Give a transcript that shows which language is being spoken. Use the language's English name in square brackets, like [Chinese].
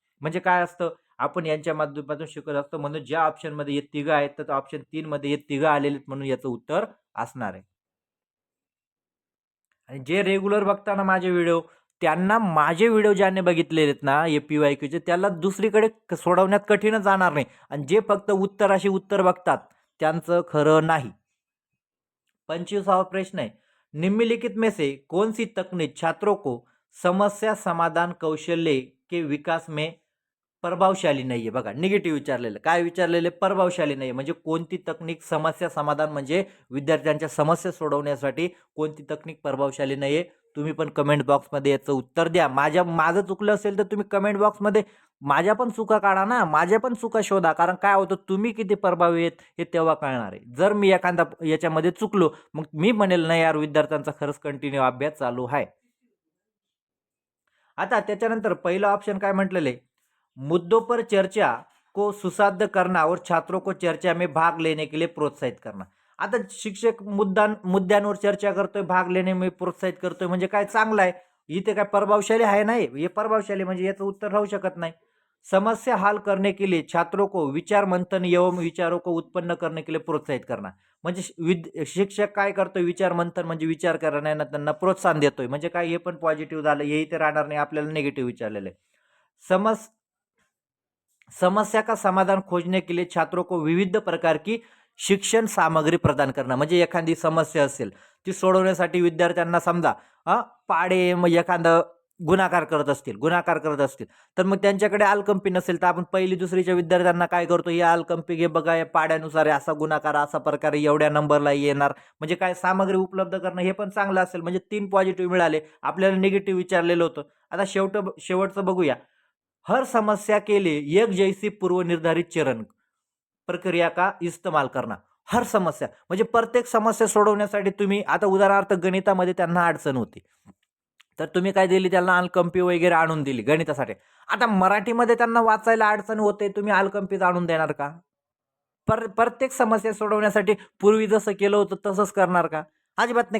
[Marathi] म्हणजे काय असतं, आपण यांच्या माध्यमातून शिकत असतो. म्हणून ज्या ऑप्शनमध्ये हे तिघं आहेत, तर ऑप्शन 3 मध्ये हे तिघं आलेले आहेत, म्हणून याचं उत्तर असणार आहे. आणि जे रेग्युलर बघताना माझे व्हिडिओ, त्यांना माझे व्हिडिओ ज्यांनी बघितलेले आहेत ना APYQचे, त्याला दुसरीकडे सोडवण्यात कठीणच जाणार नाही. आणि जे फक्त उत्तर बघतात त्यांचं खरं नाही. [Hindi] 25वां प्रश्न है, निम्नलिखित में से कौन सी तकनीक छात्रों को समस्या समाधान कौशल्य के विकास में प्रभावशाली [Marathi] नाहीये. बघा, निगेटिव्ह विचारलेलं, काय विचारलेले, प्रभावशाली नाही, म्हणजे कोणती तकनीक समस्या समाधान म्हणजे विद्यार्थ्यांच्या समस्या सोडवण्यासाठी कोणती तकनीक प्रभावशाली नाहीये. तुम्ही पण कमेंट बॉक्समध्ये याचं उत्तर द्या. माझं चुकलं असेल तर तुम्ही कमेंट बॉक्समध्ये माझ्या पण चुका काढा ना, माझ्या पण चुका शोधा. कारण काय होतं, तुम्ही किती प्रभावी आहेत हे तेव्हा कळणार आहे. जर मी एखादा याच्यामध्ये चुकलो, मग मी म्हणेल नाही यार, विद्यार्थ्यांचा खरंच कंटिन्यू अभ्यास चालू आहे. आता त्याच्यानंतर पहिला ऑप्शन काय म्हटलेलं आहे, [Hindi] मुद्दों पर चर्चा को सुसाध्य करना और छात्रों को चर्चा में भाग लेने के लिए प्रोत्साहित करना. [Marathi] आता शिक्षक मुद्द्यांवर चर्चा करतोय, भाग लेणे में प्रोत्साहित करतोय, म्हणजे काय चांगलं आहे. इथे काय प्रभावशाली आहे नाही, हे प्रभावशाली म्हणजे याचं उत्तर राहू शकत नाही. [Hindi] समस्या हल करने के लिए छात्रों को विचार मंथन एवं विचारों को उत्पन्न करने के लिए प्रोत्साहित करना. [Marathi] म्हणजे शिक्षक काय करतोय, विचार मंथन म्हणजे विचार करण्याला त्यांना प्रोत्साहन देतोय. म्हणजे काय, हे पण पॉझिटिव्ह झालं, हे इथे राहणार नाही, आपल्याला निगेटिव्ह विचारलेलं आहे. [Hindi] समस्या का समाधान खोजने के लिए छात्रों को विविध प्रकार की शिक्षण सामग्री प्रदान करना. [Marathi] म्हणजे एखादी समस्या असेल, ती सोडवण्यासाठी विद्यार्थ्यांना समजा पाडे, मग एखादं गुणाकार करत असतील, तर मग त्यांच्याकडे आलकंपी नसेल, तर आपण पहिली दुसरीच्या विद्यार्थ्यांना काय करतो, या आलकंपी घे बघा, या पाड्यानुसार असा गुणाकार असा प्रकारे एवढ्या नंबरला येणार. म्हणजे काय, सामग्री उपलब्ध करणं हे पण चांगलं असेल. म्हणजे 3 पॉझिटिव्ह मिळाले, आपल्याला निगेटिव्ह विचारलेलं होतं. आता शेवटचं बघूया. [Hindi] हर समस्या के लिए एक जैसी पूर्व निर्धारित चरण प्रक्रिया का इस्तेमाल करना. [Marathi] हर समस्या म्हणजे प्रत्येक समस्या सोडवण्यासाठी तुम्ही आता उदाहरणार्थ गणितामध्ये त्यांना अडचण होती, तर तुम्ही काय दिली त्यांना अलकंपी वगैरे आणून दिली गणितासाठी. आता मराठीमध्ये त्यांना वाचायला अडचण होते, तुम्ही अलकंपीच आणून देणार का? प्रत्येक समस्या सोडवण्यासाठी पूर्वी जसं केलं होतं तसंच करणार का? अजिबात नाही.